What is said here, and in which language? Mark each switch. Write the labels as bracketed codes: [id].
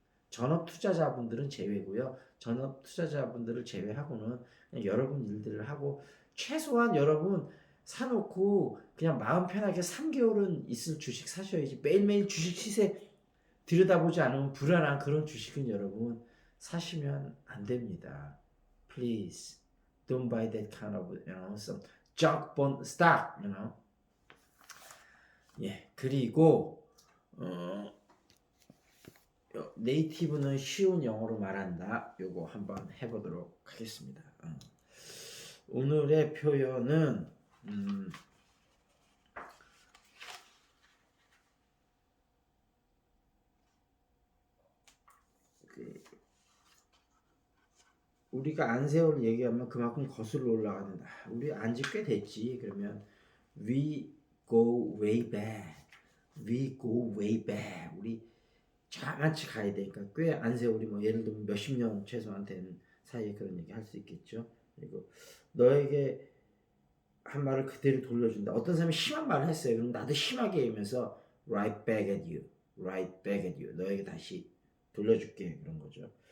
[ko] 전업 투자자분들은 제외고요. 전업 투자자분들을 제외하고는 그냥 여러분 일들을 하고, 최소한 여러분 사놓고 그냥 마음 편하게 3개월은 있을 주식 사셔야지, 매일매일 주식 시세 들여다보지 않으면 불안한 그런 주식은 여러분 사시면 안 됩니다. [en] Please don't buy that kind of some junk bond stock, [ko] 예, 그리고 네이티브는 쉬운 영어로 말한다. 요거 한번 해보도록 하겠습니다. 오늘의 표현은 우리가 안세월 얘기하면 그만큼 거슬러 올라간다. 우리 안지 꽤 됐지. 그러면 [en] we go way back. We go way back. [ko] 우리 저만치 가야 되니까 꽤 안 세월이 뭐 예를 들면 몇십 년 최소한 된 사이에 그런 얘기 할 수 있겠죠. 그리고 너에게 한 말을 그대로 돌려준다. 어떤 사람이 심한 말을 했어요. 그럼 나도 심하게 하면서 [en] right back at you, right back at you. [ko] 너에게 다시 돌려줄게 그런 거죠.